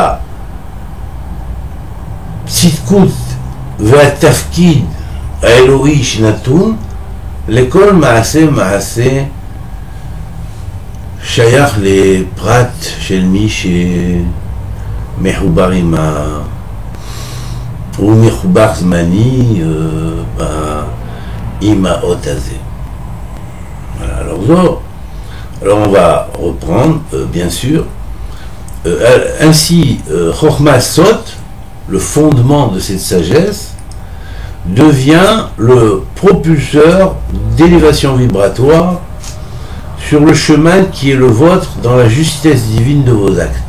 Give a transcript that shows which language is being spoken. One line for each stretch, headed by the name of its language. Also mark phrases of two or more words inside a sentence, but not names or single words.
Hebrew: הצדקות והתפקיד האלוהי שנתון לכל מעשה שייך לפרט של מי שמחובר הוא מחובר זמני עם האות הזה.
French: Voilà, alors on va reprendre, bien sûr. Ainsi, Chochma Sot, le fondement de cette sagesse, devient le propulseur d'élévation vibratoire sur le chemin qui est le vôtre dans la justesse divine de vos actes.